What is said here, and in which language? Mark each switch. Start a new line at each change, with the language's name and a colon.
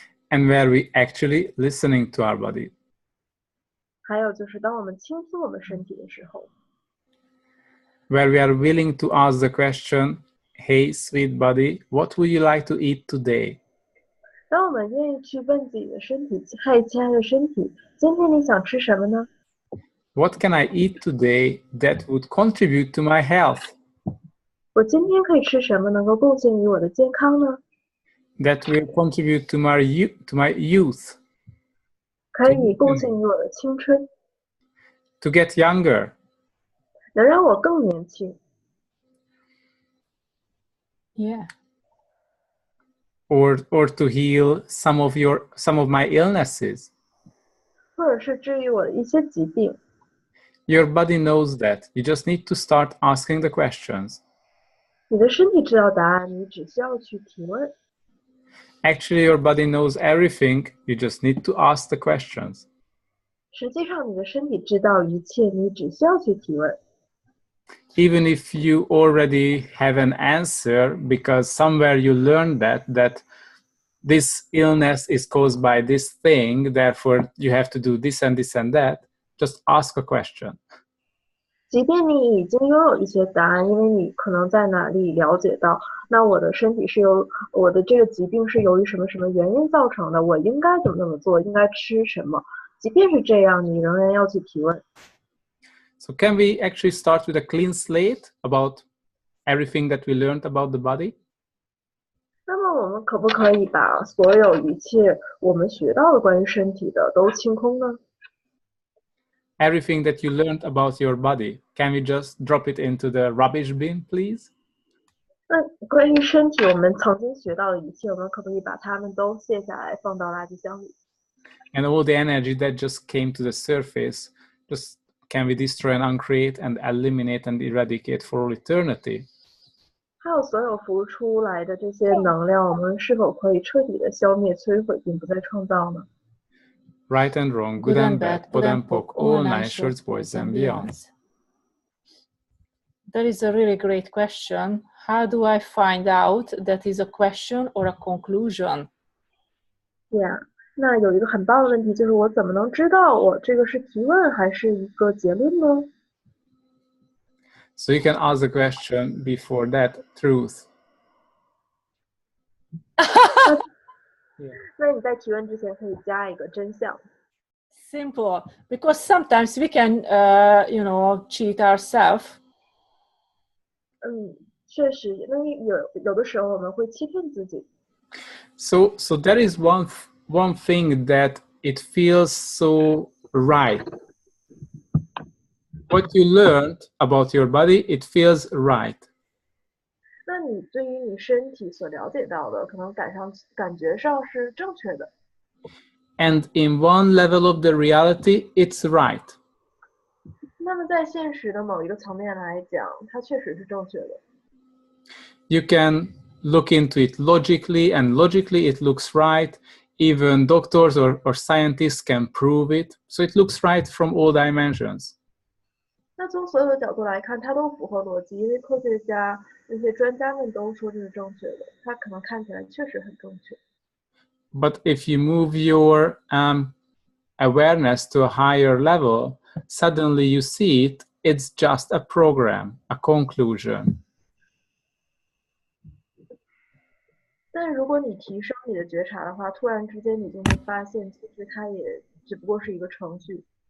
English: And where we actually listening to our body.
Chinese: 還有就是當我們傾聽我們身體的時候。
English: Where we are willing to ask the question, hey, sweet body, what would you like to eat today?
Chinese: 當我們願意去問自己的身體，嗨，親愛的身體，今天你想吃什麼呢？
English: What can I eat today that would contribute to my health?
Chinese: 我今天可以吃什麼能夠貢獻於我的健康呢？
English: That will contribute to my youth.
Chinese: 可以貢獻於我的青春。
English: To get younger.
Chinese: 能讓我更年輕。
English: Yeah. Or to heal some of my illnesses.
Chinese: 或者是治癒我的一些疾病。
English: Your body knows that. You just need to start asking the questions.
Chinese: 你的身體知道答案，你只需要去提問。
English: Actually, your body knows everything. You just need to ask the questions.
Chinese: 實際上，你的身體知道一切，你只需要去提問。
English: Even if you already have an answer, because somewhere you learned that this illness is caused by this thing, therefore you have to do this and this and that, just ask a question.
Chinese: 即便你已經擁有一些答案，因為你可能在哪裡了解到，那我的身體是由我的這個疾病是由於什麼什麼原因造成的，我應該怎麼做，應該吃什麼。即便是這樣，你仍然要去提問。
English: So can we actually start with a clean slate about everything that we learned about the body?
Chinese: 那麼我們可不可以把所有一切我們學到的關於身體的都清空呢？
English: Everything that you learned about your body, can we just drop it into the rubbish bin, please?
Chinese: 那關於身體我們曾經學到的一切，我們可不可以把它們都卸下來放到垃圾箱裡？
English: And all the energy that just came to the surface, just can we destroy and uncreate and eliminate and eradicate for all eternity?
Chinese: 還有所有浮出來的這些能量，我們是否可以徹底的消滅、摧毀，並不再創造呢？
English: Right and wrong, good and bad, put and poke, all nine shorts, boys and beyonds. That is a really great question. How do I find out that is a question or a conclusion? Yeah.
Chinese: 那有一個很棒的問題，就是我怎麼能知道我這個是提問還是一個結論呢？
English: So you can ask the question before that, truth.
Chinese: 那你在提问之前可以加一个真相。
English: Simple, because sometimes we can, cheat ourselves.
Chinese: 确实，因为有的时候我们会欺骗自己。
English: So there is one thing that it feels so right. What you learned about your body, it feels right.
Chinese: 那你对于你身体所了解到的，可能感觉上是正确的。
English: And in one level of the reality, it's right.
Chinese: 那么在现实的某一个层面来讲，它确实是正确的。
English: You can look into it logically, and logically it looks right. Even doctors or scientists can prove it. So it looks right from all dimensions.
Chinese: 那从所有的角度来看，它都符合逻辑，因为科学家那些专家们都说这是正确的，它可能看起来确实很正确。
English: But if you move your awareness to a higher level, suddenly you see it's just a program, a conclusion.
Chinese: 但如果你提升你的觉察的话，突然之间你就会发现，其实它也只不过是一个程序。